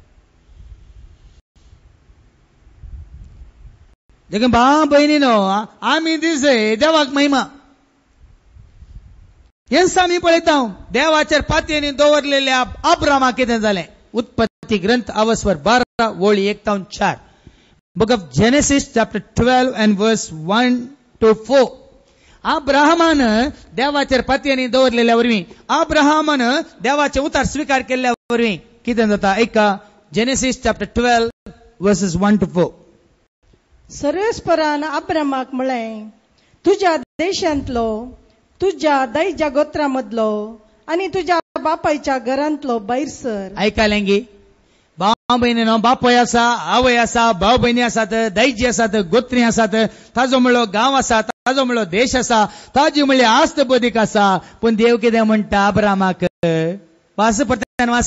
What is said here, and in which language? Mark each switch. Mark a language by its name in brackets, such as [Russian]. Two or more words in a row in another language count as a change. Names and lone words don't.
[Konkani] देखून भाव भयणीनो आमी दीस देवाक महिमा हेंच आमी पळयता देवाचेर पातयेनी दवरलेल्या अब्रामाक कितें जालें उत्पत्ती ग्रंथ अवस्वर 12 वळी 1 ते 4 [English] book of Genesis chapter 12 and verse 1 to 4 [Konkani] अब्राहमान देवाचेर पातयेनी दवरलेल्या वरवीं अब्राहमान देवाचे उतार स्वीकार केल्ल्या वरवीं कितें जाता ऐका [English] Genesis chapter 12 verses 1 to 4 [Konkani] सर्वेस्परान अब्रामाक म्हळें तुज्या देशांतलो तुज्या दैजा गोत्रामदलो आनी तुज्या बापायच्या घरांतलो भायर सर ऐकालें गी भाव भयणीनो बापूय आसा आवय आसा भाव भयणी आसात दैजी आसात गोत्री आसात ताजो म्हणलो गांव आसा ताजो म्हणलो देश आसा ताजी म्हणली आस्त बदीक आसा पूण देव कितें म्हणटा अब्रामाक वास परत्यान वास